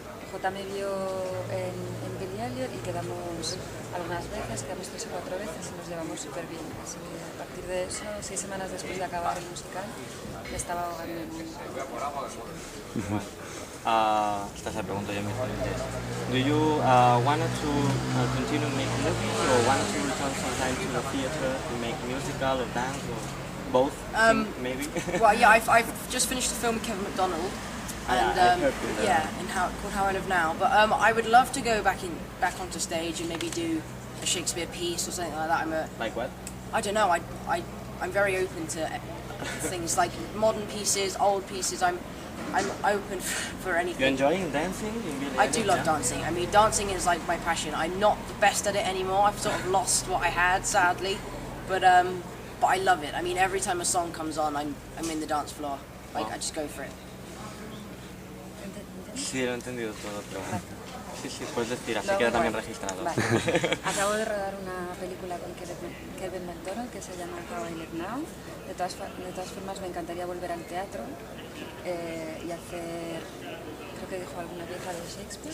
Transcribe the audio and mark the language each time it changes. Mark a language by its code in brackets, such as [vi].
[es] J me vio en Billy Elliot y quedamos algunas veces, quedamos 3 o 4 veces y nos llevamos súper bien. Así que a partir de eso, 6 semanas después de acabar el musical, me estaba ahogando en el mundo. Esta se la pregunto yo mismo en inglés. [en] Do you want to continue making movies, or want to return sometime to the theater to make musical or dance or both? Maybe. Well, yeah, I've just finished a film with Kevin McDonald. And called How I Live Now. But I would love to go back onto stage and maybe do a Shakespeare piece or something like that. Like what? I don't know. I'm very open to things like modern pieces, old pieces. I'm open for anything. You're enjoying dancing? I do love dancing. I mean, dancing is like my passion. I'm not the best at it anymore. I've sort of lost what I had, sadly. But I love it. I mean, every time a song comes on, I'm in the dance floor. Like, I just go for it. [es] Sí, lo he entendido todo, pero sí, puedes decir, así queda también registrado. Vale. Acabo de rodar una película con Kevin McDonald que se llama How I Live Now. De todas formas, me encantaría volver al teatro y hacer, creo que dijo alguna pieza de Shakespeare.